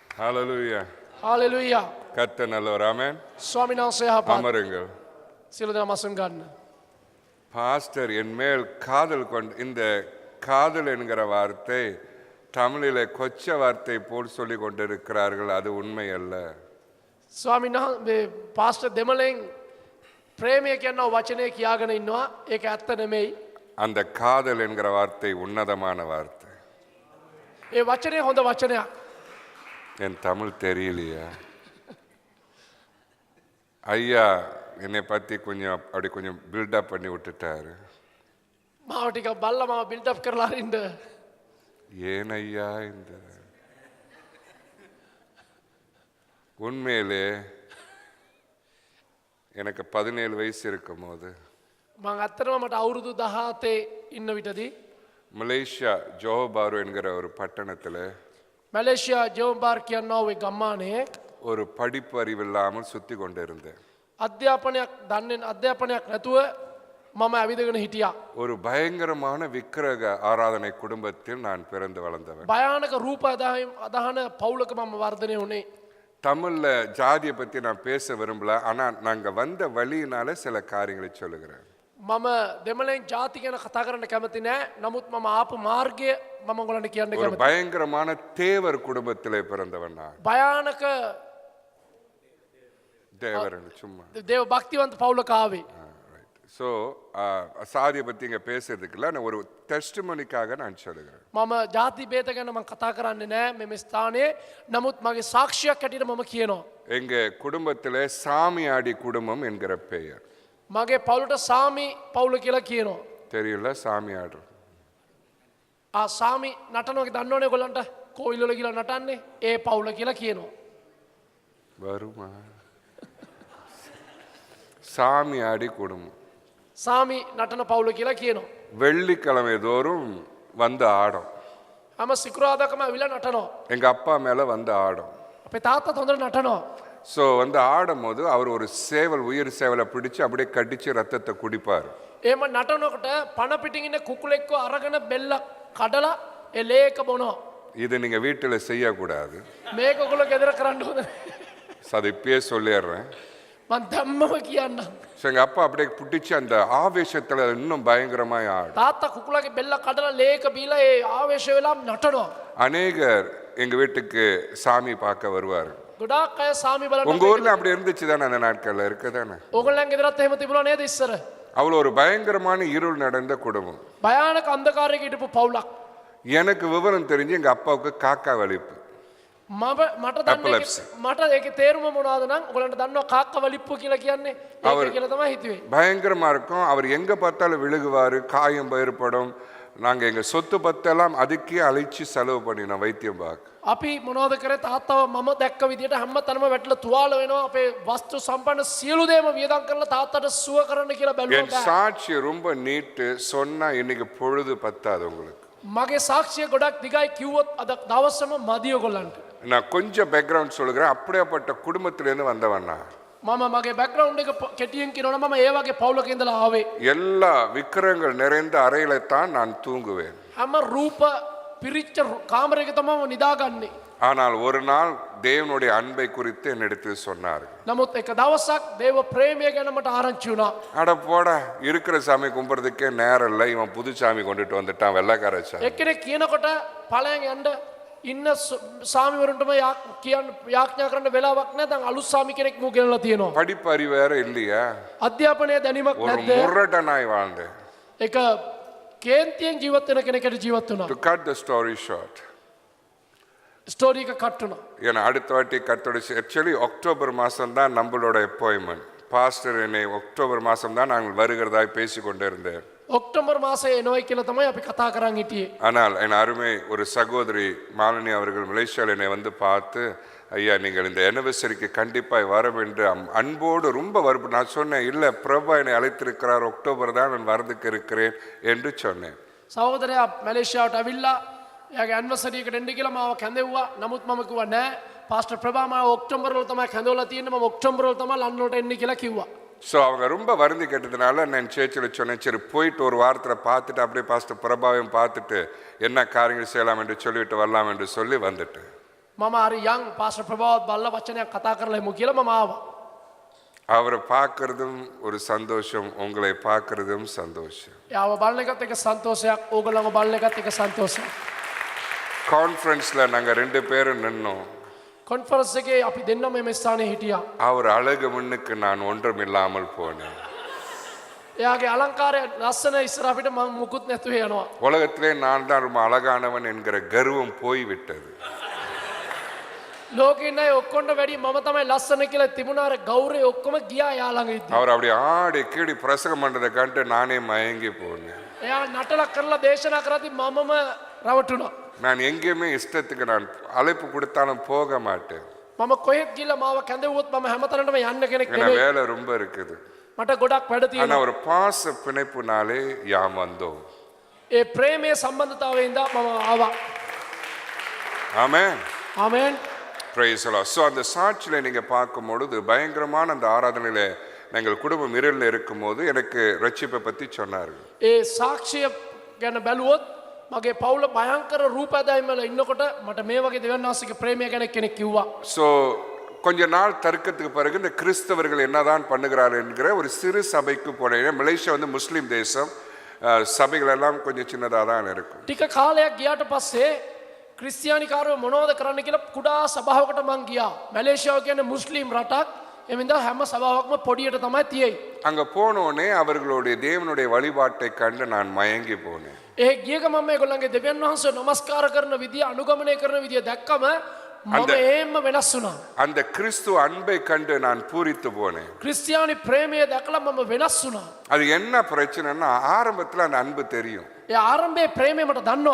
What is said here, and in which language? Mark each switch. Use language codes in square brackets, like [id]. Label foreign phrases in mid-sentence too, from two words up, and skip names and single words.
[en] Hallelujah. Hallelujah. [ta] கர்த்தர் நல்லவர். ஆமென். [si] ස්වාමීන් වහන්සේ යහපත්. [ta] அமருங்கள். [si] සියලු දෙනා මසුන් ගන්න. [ta] பாஸ்டர் என் மேல் காதல் கொண்டு இந்த காதல் என்கிற வார்த்தை தமிழிலே கொச்ச வார்த்தை போல் சொல்லி கொண்டிருக்கிறார்கள். அது உண்மை அல்ல. [si] ස්වාමීන් වහන්සේ පාස්ටර් දෙමළෙන් ප්‍රේමය කියන වචනේ කියාගෙන ඉන්නවා. ඒක ඇත්ත නෙමෙයි. [ta] அந்த காதல் என்கிற வார்த்தை உன்னதமான வார்த்தை. [si] ඒ වචනේ හොඳ වචනයක්. [ta] என் தமிழ் தெரியலையா? ஐயா என்னை பற்றி கொஞ்சம் அப்படி கொஞ்சம் பில்டப் பண்ணி விட்டுட்டாரு. [si] මාව ටිකක් බල්ලා මාව [en] build up [si] කරලා අරින්න. [ta] ஏன் ஐயா இந்த உண்மையிலே எனக்கு 17 வயசு இருக்கும் போது [si] මම ඇත්තටම මට අවුරුදු 17 ඉන්න විටදී [ta] மலேசியா ஜோஹபாரு என்கிற ஒரு பட்டணத்தில் [si] මැලේසියා ජෝම්බාර් කියන ඔය ගම්මානේ [ta] ஒரு படிப்பு அறிவு இல்லாமல் சுத்தி கொண்டிருந்தேன். [si] අධ්‍යාපනයක් නැතුව මම ඇවිදගෙන හිටියා. [ta] ஒரு பயங்கரமான விக்கிரக ஆராதனை குடும்பத்தில் நான் பிறந்து வளர்ந்தவன். [si] භයානක රූප අදහන පවුලක මම වර්ධනය වුණේ. [ta] தமிழ்ல ஜாதியை பத்தி நான் பேச விரும்பல, ஆனா நாங்க வந்த வழியினால சில காரியங்களை சொல்லுகிறேன். [si] මම දෙමළෙන් ජාති ගැන කතා කරන්න කැමති නෑ. නමුත් මම ආපු මාර්ගය මම ඔයගලන්ට කියන්න [ta] ஒரு [si] කැමතියි. [ta] பயங்கரமான தேவர் குடும்பத்திலே பிறந்தவன் நான். [si] භයානක [ta] தேவரன் சும்மா. [si] දේව භක්තිවන්ත පවුලක ආවේ. [ta] ஸோ சாதியை பத்தி இங்க பேசுறதுக்கு இல்லை, நான் ஒரு டெஸ்டிமோனிக்காக நான் சொல்லுகிறேன். [si] මම ජාති බේත ගැන මම කතා කරන්නේ නෑ මෙම ස්ථානයේ. නමුත් මගේ සාක්ෂියක් හැටියට මම කියනවා. [ta] எங்க குடும்பத்திலே சாமியாடி குடும்பம் என்கிற பெயர். [si] මගේ පවුලට සාමි පවුල කියලා කියනවා. [ta] தெரியல, சாமியாடு. [si] සාමි නටනෝක දන්නවනේ ඔයගොල්ලන්ට. කෝවිල් වල කියලා නටන්නේ ඒ පවුල කියලා කියනවා. [ta] வருமா? சாமியாடி குடும்பம் [si] සාමි නටන පවුල කියලා කියනවා. [ta] வெள்ளிக்கிழமை தோறும் வந்து ஆடும். [si] හැම සිකුරාදාකම ඇවිල්ලා නටනවා. [ta] எங்க அப்பா மேல வந்து ஆடும். [si] අපේ තාත්තත් හොඳට නටනවා. [ta] ஸோ வந்து ஆடும்போது அவர் ஒரு சேவல், உயிர் சேவலை பிடிச்சு அப்படியே கடிச்சு ரத்தத்தை குடிப்பார். [si] එහෙම නටනකොට පණ පිටින් ඉන්න කුකුලෙක්ව අරගෙන බෙල්ල කඩලා ඒ ලේක බොනවා. [ta] இதை நீங்க வீட்டுல செய்யக்கூடாது. [si] මේක ඔයගොල්ලෝ ගෙදර කරන්න හොඳ [ta] அதை இப்பயே சொல்லிடுறேன். [si] මං ධම්මව කියන්නම්. [ta] ஸோ எங்க அப்பா அப்படியே பிடிச்சு அந்த ஆவேசத்துல இன்னும் பயங்கரமாய் ஆடும். [si] තාත්තා කුකුලගේ බෙල්ල කඩලා ලේක බීලා ඒ ආවේශ වෙලා නටනවා. [ta] அநேகர் எங்க வீட்டுக்கு சாமி பார்க்க வருவார். [si] ගොඩාක් අය සාමි බලන්න. [ta] உங்க ஊர்ல அப்படி இருந்துச்சு தானே? அந்த நாட்கள்ல இருக்குதானே? [si] ඕගොල්ලන් ගෙදරත් එහෙම තිබුණා නේද ඉස්සර? [ta] அவ்வளோ ஒரு பயங்கரமான இருள் நடந்த குடும்பம். [si] භයානක අන්ධකාරයක හිටපු පවුලක්. [ta] எனக்கு விவரம் தெரிஞ்சு எங்க அப்பாவுக்கு காக்கா வலிப்பு. [si] මට ඒකේ තේරුම මොනවද නම් ඔයගොල්ලන්ට දන්නවා කාක්ක වලිප්පු කියලා කියන්නේ ඒක කියලා තමයි හිතුවේ. [ta] பயங்கரமா இருக்கும். அவர் எங்க பார்த்தாலும் விழுகுவாரு, காயம் ஏற்படும். நாங்க எங்க சொத்து பத்தெல்லாம் அதுக்கே அழைச்சி செலவு பண்ணினோம் வைத்தியம் பார்க்க. [si] අපි මොනවද කරේ? තාත්තව මම දැක්ක විදියට හැම තැනම වැටලා තුවාල වෙනවා. අපේ වස්තු සම්පන්න සියලු දේම වියදම් කරලා තාත්තට සුව කරන්න කියලා [ta] என் [si] බැලුවා. [ta] சாட்சி ரொம்ப நீட்டு சொன்னா இன்னைக்கு பொழுது பத்தாது உங்களுக்கு. [si] මගේ සාක්ෂිය ගොඩක් දිගයි කිව්වොත් අද දවසම මදි ඔයගොල්ලන්ට. [ta] நான் கொஞ்சம் பேக்ரவுண்ட் சொல்லுகிறேன். அப்படியேப்பட்ட குடும்பத்திலேருந்து வந்தவண்ணா. [si] මම මගේ බෑග්ග්‍රවුන්ඩ් එක කෙටියෙන් කියනවා නම් මම ඒ වගේ පවුලක ඉඳලා ආවේ. [ta] எல்லா விக்கிரங்கள் நிறைந்த அறையில தான் நான் தூங்குவேன். [si] හැම රූප පිරිච්ච කාමරයක තමයි මම නිදාගන්නේ. [ta] ஆனால் ஒரு நாள் தேவனுடைய அன்பை குறித்து என்னிடத்தில் சொன்னார். [si] නමුත් එක දවසක් දේව ප්‍රේමය ගැන මට ආරංචි වුණා. [ta] அட போடா, இருக்கிற சாமி கும்பிட்றதுக்கே நேரம் இல்லை, இவன் புது சாமி கொண்டுட்டு வந்துட்டான், வெள்ளைக்கார சாமி. [si] එක්කෙනෙක් කියනකොට ඵලයන් යන්න ඉන්න සාමිවරුන්ටම යාඥා කරන්න වෙලාවක් නැහැ. දැන් අලුත් සාමි කෙනෙක් මු ගෙනලා තියෙනවා. [ta] படிப்பு அறிவு வேற இல்லையா? [si] අධ්‍යාපනයේ දැනීමක් [ta] ஒரு [si] නැද්ද? [ta] முரடனாய் வாழ்ந்தேன். [si] එක කේන්තියෙන් ජීවත් වෙන කෙනෙක්ට ජීවත් වුණා. [en] To cut the story short, [si] ස්ටෝරි එක කට් වුණා. [ta] ஏன்னா அடுத்த வாட்டி கத்தோட ஆக்சுவலி அக்டோபர் மாதம் தான் நம்மளோட அப்பாயின்மெண்ட். பாஸ்டர் என்னை அக்டோபர் மாதம் தான் நாங்கள் வருகிறதாய் பேசி கொண்டே இருந்தேன். [si] ඔක්තෝබර් මාසයේ එනවයි කියලා තමයි අපි කතා කරන් හිටියේ. [ta] ஆனால் என் அருமை ஒரு சகோதரி மாலினி அவர்கள் மலேசியாவில் என்னை வந்து பார்த்து, ஐயா நீங்கள் இந்த ஆனிவர்சரிக்கு கண்டிப்பாக வர வேண்டும் அன்போடு ரொம்ப வரும். நான் சொன்னேன், இல்லை பிரபா என்னை அழைத்திருக்கிறார், அக்டோபர் தான் நான் வரதுக்கு இருக்கிறேன் என்று சொன்னேன். [si] සහෝදරයා මැලේසියාවට ඇවිල්ලා එයාගේ ඇනිවර්සරි එකට එන්න කියලා මාව කැඳෙව්වා. නමුත් මම කිව්වා නෑ පාස්ටර් ප්‍රභා මාව ඔක්තෝබර් වල තමයි කැඳවලා තියෙන්නේ. මම ඔක්තෝබර් වල තමයි ලන්ඩන්ට එන්නේ කියලා කිව්වා. [ta] ஸோ அவங்க ரொம்ப வருந்தி கேட்டதுனால நான் சேர்ச்சில் சொன்னேன், சரி போயிட்டு ஒரு வாரத்தில் பார்த்துட்டு அப்படியே பாஸ்டர் பிரபாவையும் பார்த்துட்டு என்ன காரியங்கள் செய்யலாம் என்று சொல்லிவிட்டு வரலாம் என்று சொல்லி வந்துட்டு. [si] මම අර යං පාස්ටර් ප්‍රභාවත් බල්ලා වචනයක් කතා කරලා එමු කියලා මම ආවා. [ta] அவரை பார்க்கறதும் ஒரு சந்தோஷம், உங்களை பார்க்கறதும் சந்தோஷம். [si] එයාව බලන එකත් එක සන්තෝෂයක්, ඕගොල්ලන්ව බලන එකත් එක සන්තෝෂයක්. [ta] கான்ஃபரன்ஸ்ல நாங்க 2 பேரும் நின்னோம். [si] කොන්ෆරන්ස් එකේ අපි දෙන්නම මේ ස්ථානයේ හිටියා. [ta] அவர் அழகு முன்னுக்கு நான் ஒன்றும் இல்லாமல் போனேன். [si] එයාගේ අලංකාරය ලස්සන ඉස්සර අපිට මම මුකුත් නැතුව යනවා. [ta] உலகத்திலே நான் தான் ரொம்ப அழகானவன் என்கிற கர்வம் போய்விட்டது. [si] ලෝකේ ඉන්න අය ඔක්කොන්ට වැඩි මම තමයි ලස්සන කියලා තිබුණා. අර ගෞරවය ඔක්කොම ගියා එයා ළඟ ඉද්දි. [ta] அவர் அப்படி ஆடி கீடி பிரசங்கம் பண்றதை கண்டு நானே மயங்கி போனேன். [si] එයා නටලා කරලා දේශනා කරද්දි මමම රවටුණා. [ta] நான் எங்கேயுமே இஷ்டத்துக்கு நான் அழைப்பு கொடுத்தாலும் போக மாட்டேன். [si] මම කොහෙත් ගිහලා මාව කැඳවුවොත් මම හැමතැනටම යන්න කෙනෙක් [ta] ஏன்னா [si] නෙවෙයි. [ta] வேலை ரொம்ப இருக்குது. [si] මට ගොඩක් වැඩ [ta] ஆனா [si] තියෙනවා. [ta] ஒரு பாச பிணைப்புனாலே யாம் வந்தோம். [si] ඒ ප්‍රේමයේ සම්බන්ධතාවයෙන් ඉඳලා මම ආවා. [ta] ஆமென். [si] ආමෙන්. [en] Praise the Lord. [ta] சோ அந்த சாட்சியில நீங்க பார்க்கும் பொழுது பயங்கரமான அந்த ஆராதனையில நாங்கள் குடும்பம் இருளில் இருக்கும்போது எனக்கு ரட்சிப்பை பத்தி சொன்னார்கள். [si] ඒ සාක්ෂිය ගැන බැලුවොත් මගේ පවුල භයංකර රූපදායම් වල ඉන්නකොට මට මේ වගේ දෙවියන් වහන්සේගේ ප්‍රේමය ගැන කෙනෙක් කිව්වා. [ta] ஸோ கொஞ்ச நாள் தர்க்கத்துக்கு பிறகு இந்த கிறிஸ்தவர்கள் என்னதான் பண்ணுகிறார்கள் என்கிற ஒரு சிறு சபைக்கு போனேன். மலேசியா வந்து முஸ்லீம் தேசம், சபைகள் எல்லாம் கொஞ்சம் சின்னதாக தான் இருக்கும். [si] ටික කාලයක් ගියාට පස්සේ ක්‍රිස්තියානිකාරයෝ මොනවද කරන්න කියලා කුඩා සභාවකට මං ගියා. මැලේසියාව කියන්නේ මුස්ලිම් රටක්. එමින්ද හැම සභාවක්ම පොඩියට තමයි තියෙයි. [ta] அங்க போனோடனே அவர்களுடைய தேவனுடைய வழிபாட்டை கண்டு நான் மயங்கி போனேன். [si] ඒ ගිය ගමන් මේගොල්ලන්ගේ දෙවියන් වහන්සේ නමස්කාර කරන විදිය, අනුගමනය කරන විදිය දැක්කම මම ඒම්ම වෙනස් වුණා. [ta] அந்த கிறிஸ்து அன்பை கண்டு நான் பூரித்து போனேன். [si] ක්‍රිස්තියානි ප්‍රේමය දැකලා මම වෙනස් වුණා. [ta] அது என்ன பிரச்சனைன்னா ஆரம்பத்துல அந்த அன்பு தெரியும். [si] ඒ ආරම්භයේ ප්‍රේමය මට දන්නවා.